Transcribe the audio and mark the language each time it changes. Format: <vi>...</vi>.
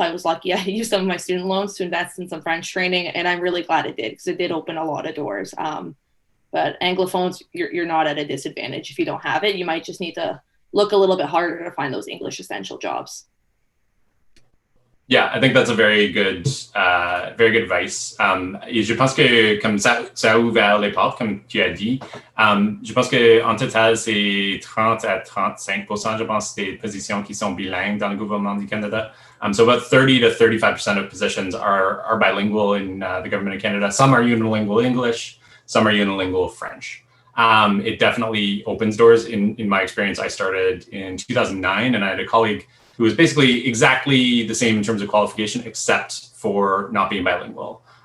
<en>I was lucky. I used some of my student loans to invest in some French training, and I'm really glad it did because it did open a lot of doors. But Anglophones, you're not at a disadvantage if you don't have it. You might just need to look a little bit harder to find those English essential jobs. Yeah, I think that's a very good advice.</en> <fr>Et je pense que comme ça a ouvert les portes, comme tu as dit. Je pense qu'en total, c'est 30 à 35%, je pense, des positions qui sont bilingues dans le gouvernement du Canada.</fr> <en>So about 30 to 35% of positions are bilingual in the government of Canada. Some are unilingual English, some are unilingual French. It definitely opens doors. In my experience, I started in 2009, and I had a colleague who was basically exactly the same in terms of qualification, except for not being bilingual.</en>